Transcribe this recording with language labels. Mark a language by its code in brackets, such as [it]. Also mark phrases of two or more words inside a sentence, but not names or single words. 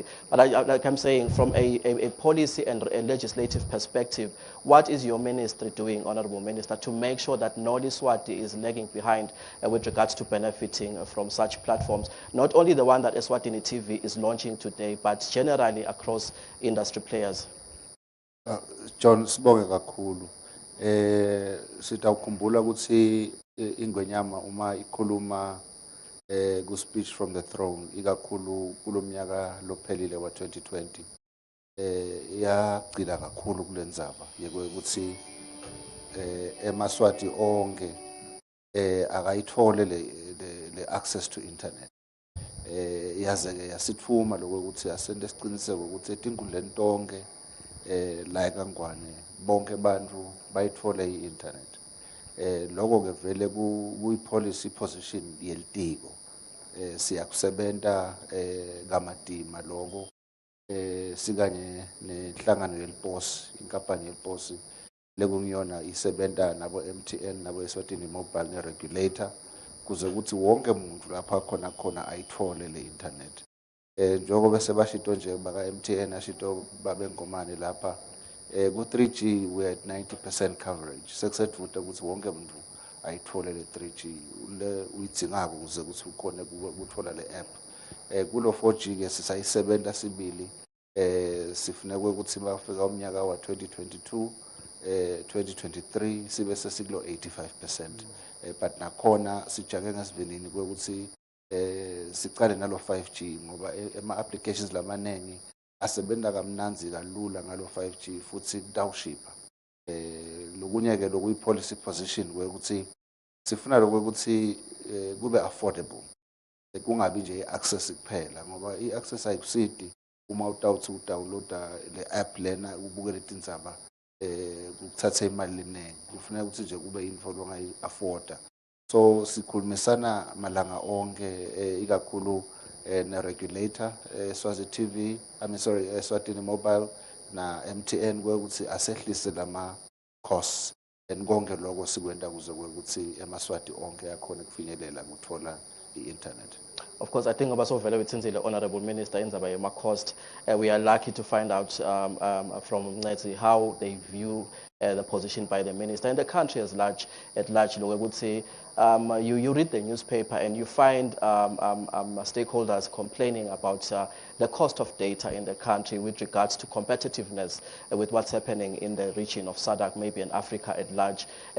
[en] But like I'm saying, from a policy and a legislative perspective, what is your ministry doing, Honorable Minister, to make sure that no Eswatini is lagging behind with regards to benefiting from such platforms? Not only the one that Eswatini TV is launching today, but generally across industry players. John, [ss] sibonge kakhulu. Sitawukhumbula ukuthi ingwenyama uma ikhuluma ku [en] speech from the throne, [ss] ikakhulu kulomnyaka lophelile wa 2020. Yagcila kakhulu kulendzaba yekuthi emaswati onke akayithole le access to internet. Yaze-ke yasithuma lokuthi asente isiqiniseko ukuthi etinkundleni tonke la eKangwane bonke abantu bayithole i-internet. Lokho-ke vele kuyi-policy position yelitiko. Siyakusebenta kamadima lokho sikanye nenhlangano yeliposi, inkampani yeliposi lekungiyona isebenta nabo MTN nabo Eswatini Mobile ne-regulator kuze ukuthi wonke umuntu lapha khona ayithole le internet. Njengoba bese bashito nje baka MTN ashito babe Ngomane lapha ku 3G [en] we at 90% coverage. [ss] Sekusethuta ukuthi wonke umuntu ayithole le 3G le uyidingako kuze ukuthi ukhone ukuthola le app. Kulo 4G ke sisayisebenta sibili sifuneka ukuthi bafika umnyaka wa 2022 2023 sibe sesikulo 85%. But nakhona sijake ngasivinini kwekuthi sicale nalo 5G ngoba ama-applications lamanengi asebenta kamnanzi kalula ngalo 5G futhi kutawushipha. Lokunye-ke lokuyi-policy position kwekuthi sifuna lokwekuthi kube affordable, kungabi nje i-access kuphela ngoba i-access ayikusidi uma utawuthi udownloada le app lena ubukele tindzaba kuthatha imali leningi, kufuneka ukuthi nje kube info longayi-afforda. So sikhulumisana malanga onke ikakhulu ne-regulator Eswatini Mobile na MTN kwekuthi asehlise lama [en] costs and [ss] konke lokho sikwenda kuze kwekuthi emaswati onke akhona kufinyelela ukuthola i-internet. [en] Of course, I think also very the Honorable Minister in the cost. We are lucky to find out from Neti how they view the position by the minister and the country at large. I would say you read the newspaper and you find stakeholders complaining about the cost of data in the country with regards to competitiveness with what's happening in the region of SADC, maybe in Africa at large.